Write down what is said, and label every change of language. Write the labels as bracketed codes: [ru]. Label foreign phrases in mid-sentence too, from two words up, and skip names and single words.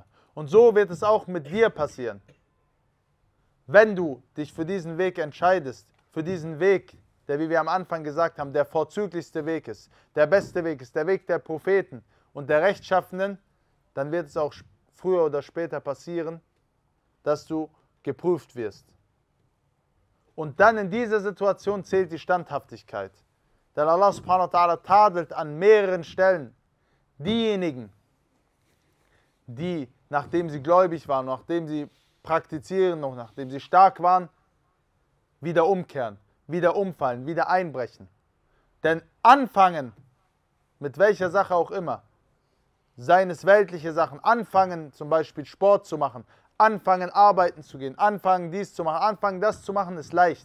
[de] Und so wird es auch mit dir passieren. Wenn du dich für diesen Weg entscheidest, für diesen Weg, der, wie wir am Anfang gesagt haben, der vorzüglichste Weg ist, der beste Weg ist, der Weg der Propheten und der Rechtschaffenen, dann wird es auch früher oder später passieren, dass du geprüft wirst. Und dann in dieser Situation zählt die Standhaftigkeit. Denn [ar] الله سبحانه وتعالى [de] tadelt an mehreren Stellen diejenigen, die, nachdem sie gläubig waren, nachdem sie praktizieren, noch nachdem sie stark waren, wieder umkehren, wieder umfallen, wieder einbrechen. Denn anfangen, mit welcher Sache auch immer, seien es weltliche Sachen, anfangen zum Beispiel Sport zu machen, anfangen arbeiten zu gehen, anfangen dies zu machen, anfangen das zu machen, ist leicht.